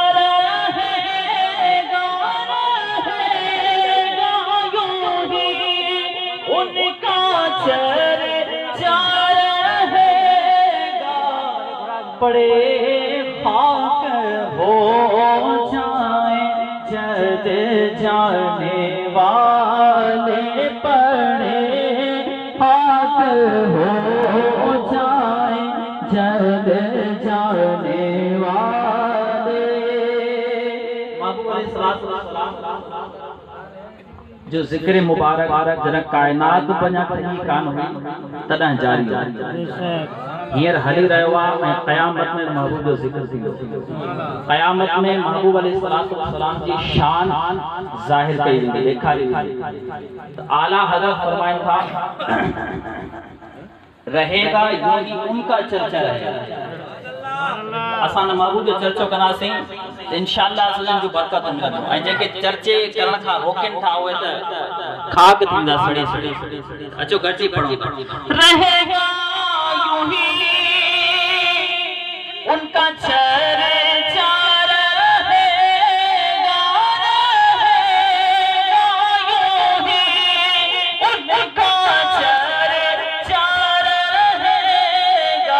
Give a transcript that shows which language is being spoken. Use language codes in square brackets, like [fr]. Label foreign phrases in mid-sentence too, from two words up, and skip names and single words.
[ur] رہے گا، رہے گا یوں ہی ان کا چرچا رہے گا، پڑے خاک ہو جائے جد جانے والے، پڑے خاک ہو جائے جد جانے والے. [sd] महबूब अलैहिस्सलाम जो जिक्र मुबारक जन कायनात बना कहीं कान हुई तॾहिं जारी हींअर हली रहियो आहे ऐं क़यामत में महबूब जो जिक्र थींदो। क़यामत में महबूब अलैहिस्सलाम जी शान ज़ाहिर कई वेंदी, ॾेखारी वेंदी। तो आला हज़रत फरमाइनि था, [ur] رہے گا یوں ہی ان کا چرچا رہے گا. [sd] असां महबूब जो चर्चो कंदासीं त इंशाअल्लाह असां जो बरकत मिलंदो, ऐं जेके चर्चे करण खां रोकनि था उहे त खाक थींदा सड़ी सड़ी। अचो गॾिजी पढ़ो, [ur] رہے گا یوں ہی ان کا چرچا رہے گا, رہے گا یوں ہی ان کا چرچا رہے گا,